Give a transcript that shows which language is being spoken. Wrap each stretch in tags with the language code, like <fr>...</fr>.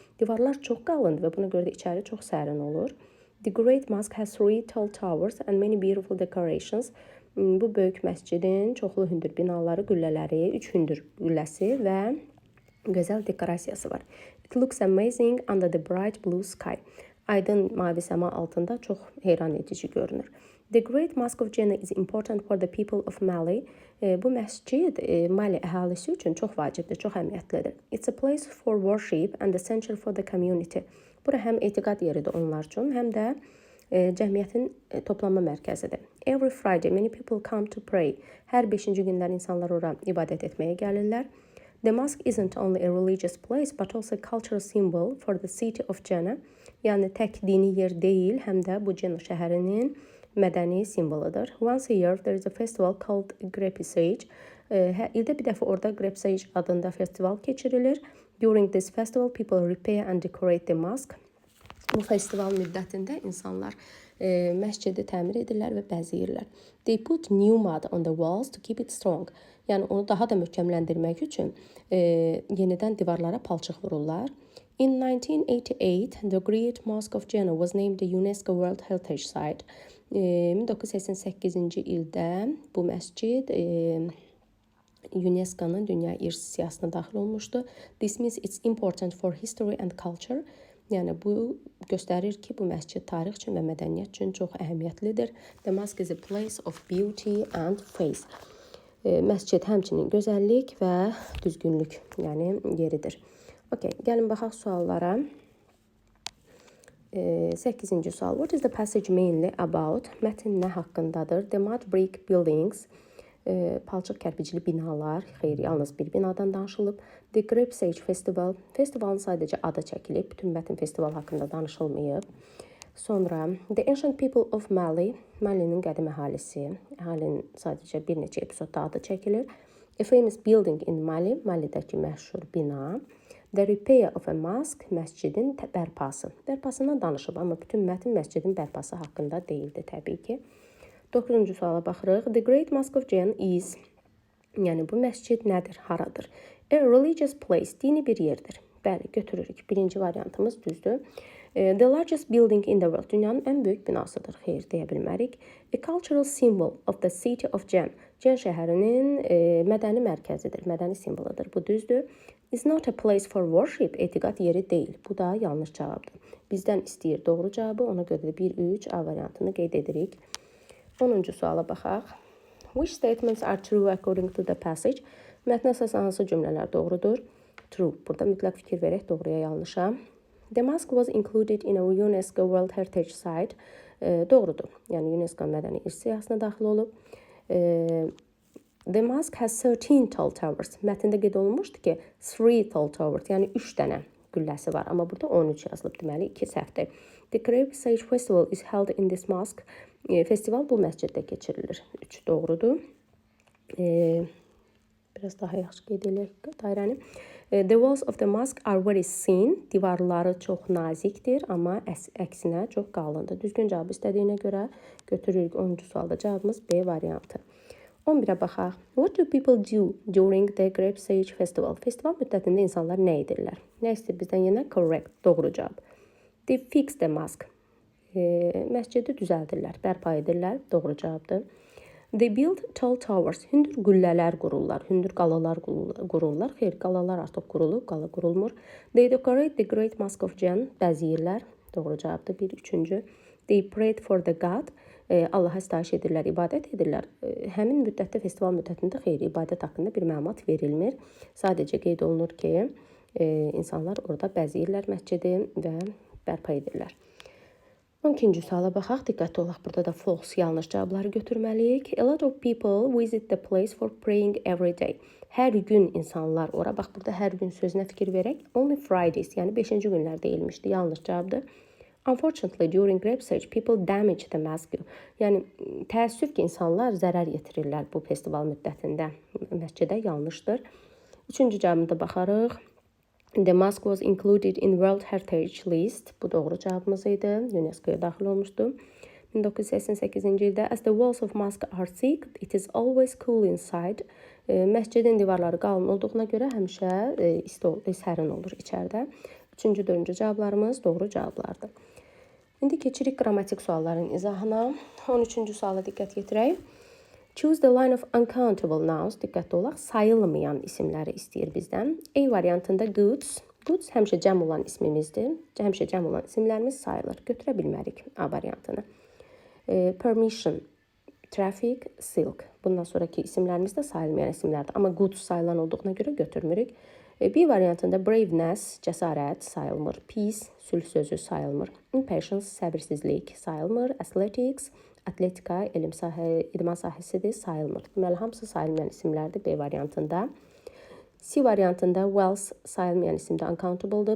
<az>Divarlar çox qalındır və buna görə də içəri çox sərin olur.</az> <en>The Great Mosque has 3 tall towers and many beautiful decorations.</en> <az>Bu böyük məscidin çoxlu hündür binaları, qüllələri, 3 hündür qülləsi və gözəl dekorasiyası var.</az> <en>It looks amazing under the bright blue sky.</en> <az>Aydın mavi səma altında çox heyran edici görünür.</az> <en>The Great Mosque of Jannah is important for the people of Mali.</en> <az>Bu məscid Mali əhalisi üçün çox vacibdir, çox əhəmiyyətlidir.</az> <en>It's a place for worship and essential for the community.</en> <az>Bura həm etiqad yeridir onlar üçün, həm də cəmiyyətin toplanma mərkəzidir.</az> <en>Every Friday many people come to pray.</en> <az>Hər 5-ci günlər insanlar ora ibadət etməyə gəlirlər.</az> <en>The mosque isn't only a religious place but also a cultural symbol for the city of Jannah.</en> <az>Yəni tək dini yer deyil, həm də bu Jannah şəhərinin mədəni simvoludur.</az> <en>Once a year there is a festival called Grepsage.</en> <az>İldə bir dəfə orada Grepsage adında festival keçirilir.</az> <en>During this festival people repair and decorate the mosque.</en> <az>Bu festival müddətində insanlar məscidi təmir edirlər və bəzəyirlər.</az> <en>They put new mud on the walls to keep it strong.</en> <az>Yəni onu daha da möhkəmləndirmək üçün yenidən divarlara palçıq vururlar.</az> <en>In 1988, the Great Mosque of Genoa was named the UNESCO World Heritage Site.</en> <az>1988-ci ildə bu məscid UNESCO-nın Dünya İrsi siyahısına daxil olmuşdu.</az> <en>This means it's important for history and culture.</en> <az>Yəni bu göstərir ki, bu məscid tarix üçün və mədəniyyət üçün çox əhəmiyyətlidir.</az> <en>The mosque is a place of beauty and faith.</en> <az>Məscid həmçinin gözəllik və düzgünlük, yəni yeridir. Okay, gəlin baxaq suallara. 8-ci sual.</az> <en>What is the passage mainly about?</en> <az>Mətn nə haqqındadır?</az> <en>The mud brick buildings.</en> <az>Palçıq kərpicli binalar, xeyr, yalnız bir binadan danışılıb. The Grape Sage Festival, festivalın sadəcə adı çəkilib, bütün mətn festival haqqında danışılmayıb. Sonra</az> <en>The Ancient People of Mali,</en> <az>Malinin qədim əhalisi, əhalinin sadəcə bir neçə epizodda adı çəkilir.</az> <en>A Famous Building in Mali,</en> <az>Malidəki məşhur bina.</az> <en>The Repair of a Mosque,</en> <az>məscidin bərpası. Bərpasından danışıb, amma bütün mətn məscidin bərpası haqqında deyildi təbii ki. 9-cu suala baxırıq.</az> <en>The Great Mosque of Genoa is,</en> <az>yəni bu məscid nədir, haradır? A religious place, dini bir yerdir. Bəli, götürürük. Birinci variantımız düzdür.</az> <en>The largest building in the world,</en> <az>dünyanın ən böyük binasıdır. Xeyr, deyə bilmərik.</az> <en>A cultural symbol of the city of Gen,</en> <az>Gen şəhərinin mədəni mərkəzidir, mədəni simvoludur. Bu düzdür.</az> <en>Is not a place for worship,</en> <az>etiqad yeri deyil. Bu da yanlış cavabdır. Bizdən istəyir doğru cavabı, ona görə də 1-3 A variantını qeyd edirik. 10-cu suala baxaq.</az> <en>Which statements are true according to the passage?</en> <az>Mətnə əsasən hansı cümlələr doğrudur? True. Burada mütləq fikir verək doğruya yanlışa.</az> <en>The mosque was included in a UNESCO World Heritage Site.</en> <az>Doğrudur. Yəni UNESCO mədəni irs siyahısına daxil olub.</az> <en>The mosque has 13 tall towers.</en> <az>Mətndə qeyd olunmuşdu ki,</az> <en>3 tall towers,</en> <az>yəni 3 dənə qülləsi var. Amma burada 13 yazılıb, deməli 2 səhvdir.</az> <en>The Grape Sage Festival is held in this mosque.</en> <az>Festival bu məsciddə keçirilir. 3 doğrudur. Biraz daha yaxşı qeyd edək dairəni.</az> <en>The walls of the mosque are very thin.</en> <az>Divarları çox nazikdir, amma əksinə çox qalındır. Düzgün cavab istədiyinə görə götürürük 10-cu sualda cavabımız B variantı. 11-ə baxaq.</az> <en>What do people do during the Grape Sage Festival?</en> <az>Festival müddətində insanlar nə edirlər? Nə istəyir bizdən yenə? Correct, doğru cavab.</az> <en>They fix the mosque.</en> <az>Məscidi düzəldirlər, bərpa edirlər, doğru cavabdır.</az> <en>They build tall towers.</en> <az>Hündür qüllələr qururlar, hündür qalalar qururlar. Xeyr, qalalar artıq qurulub, qala qurulmur.</az> <en>They decorate the Great Mosque of Gen.</en> <az>Bəzəyirlər, doğru cavabdır. 1-3-cü.</az> <en>They prayed for the God.</en> <az>Allaha sitayiş edirlər, ibadət edirlər. Həmin müddətdə, festival müddətində xeyri, ibadət haqqında bir məlumat verilmir. Sadəcə qeyd olunur ki, insanlar orada bəzəyirlər məscidi və bərpa edirlər. 12-ci suala baxaq, diqqətli olaq. Burada da false, yanlış cavabları götürməliyik.</az> <en>A lot of people visit the place for praying every day.</en> <az>Hər gün insanlar ora, bax burada hər gün sözünə fikir verək.</az> <en>Only Fridays,</en> <az>yəni 5-ci günlər deyilmişdi, yanlış cavabdır.</az> <en>Unfortunately, during Grape Sage, people damage the mosque.</en> <az>Yəni, təəssüf ki, insanlar zərər yetirirlər bu festival müddətində. Məscidə yanlışdır. 3-cü cavabında baxarıq.</az> <en>The mosque was included in World Heritage List.</en> <az>Bu doğru cavabımız idi. UNESCO-ya daxil olmuşdu. 1988-ci ildə</az> <en>As the walls of mosque are thick, it is always cool inside.</en> <az>Məscidin divarları qalın olduğuna görə həmişə sərin olur içəridə. 3-cü, 4-cü cavablarımız doğru cavablardır. İndi keçirik qrammatik sualların izahına. 13-cü suala diqqət yetirək.</az> <en>Choose the line of uncountable nouns.</en> <az>Diqqətli olaq. Sayılmayan isimləri istəyir bizdən. A variantında goods. Goods həmişə cəm olan ismimizdir. Həmişə cəm olan isimlərimiz sayılır. Götürə bilmərik A variantını. Permission, traffic, silk. Bundan sonraki isimlərimiz də sayılmayan isimlərdir. Amma goods sayılan olduğuna görə götürmürük. B variantında braveness, cəsarət sayılmır. Peace, sülh sözü sayılmır. Impatience, səbirsizlik sayılmır. Athletics, atletika, idman sahəsidir, sayılmır. Deməli, hamısı sayılmayan isimlərdir B variantında. C variantında wealth sayılmayan isimdə uncountable-dır.</az>